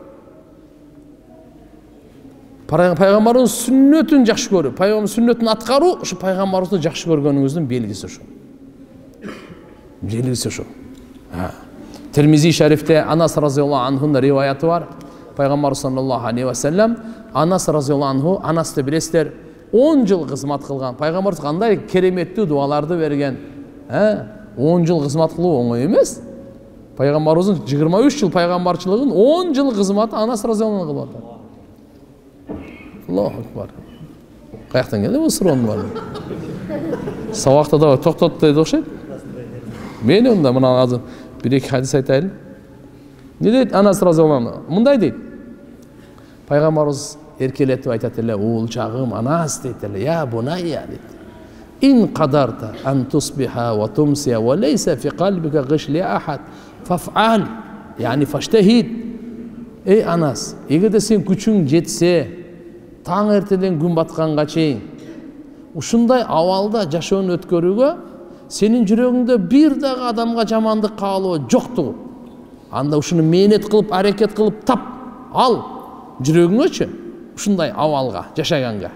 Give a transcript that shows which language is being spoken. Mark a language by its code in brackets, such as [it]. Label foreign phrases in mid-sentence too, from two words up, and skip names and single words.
[ky] Пайгамбарыбыздын сүннөтүн жакшы көрүү, пайгамбардын сүннөтүн аткаруу, ушу пайгамбарыбызды жакшы көргөнүңүздүн белгиси ошо. Белгиси ошо. Термизи шарифте Анас [ar] رضي الله عنه [ky] риваяты бар. Пайгамбар [ar] صلى الله عليه وسلم [ky] Анас [ar] رضي الله عنه, [ky] Анасты билесиздер, 10 жыл кызмат кылган. Пайгамбарыбыз кандай кереметтүү дуаларды берген. 10 жыл кызмат кылуу оңой эмес. Пайгамбарыбыздын 23 жыл пайгамбарчылыгын 10 жыл кызматы Анас [ar] رضي الله عنه [ky] кылып атат. [ar] الله أكبر. [ky] Каяктан келди бул суроонун баары? Сабакта да токтот дейт окшойт. Мен онда мына азыр бир-эки хадис айтайын. Не дейт Анас [ar] رضي الله عنه? [ky] Мындай дейт. Пайгамбарыбыз эркелетип айтат эле, "Уулчагым Анас" дейт эле. [ar] "يا بني" дейт. إن قدرت أن تصبح وتمسي وليس في قلبك غش لأحد فافعل يعني فاجتهد. [ky] Ey Anas, эгерде сен күчүң жетсе, таң эртеден күн батканга чейин ушундай абалда жашоону өткөрүүгө сенин жүрөгүңдө бир дагы адамга жамандык каалоо жоктугу. Анда ушуну мээнет кылып, аракет кылып тап ал жүрөгүңөчү ушундай абалга жашаганга.